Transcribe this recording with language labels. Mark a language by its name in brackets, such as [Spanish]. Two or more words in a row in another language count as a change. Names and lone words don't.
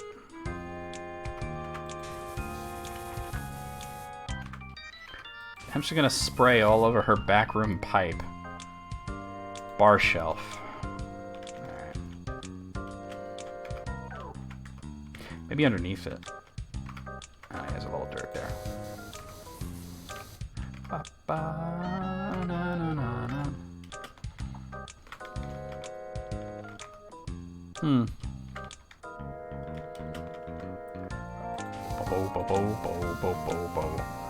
[English] I'm just gonna spray all over her backroom pipe. Bar shelf. Alright. Maybe underneath it. Ah, there's a little dirt there. Ba -ba, na, na, na, na. Bo, bo, bo, bo, bo, bo, bo.